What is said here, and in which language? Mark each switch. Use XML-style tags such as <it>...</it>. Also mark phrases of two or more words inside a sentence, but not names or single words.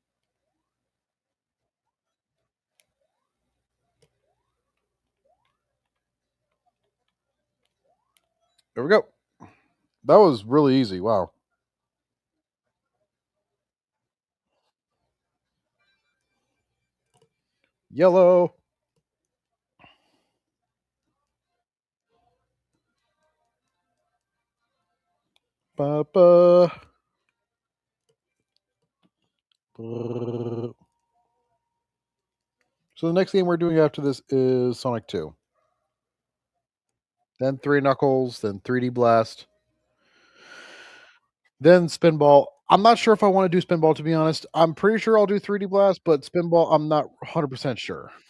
<en>There we go. That was really easy. Wow. Yellow. Ba ba. Brrr. So the next game we're doing after this is Sonic 2. Then 3 Knuckles, then 3D Blast, then Spinball. I'm not sure if I want to do Spinball to be honest. I'm pretty sure I'll do 3D Blast, but Spinball I'm not 100% sure.</en>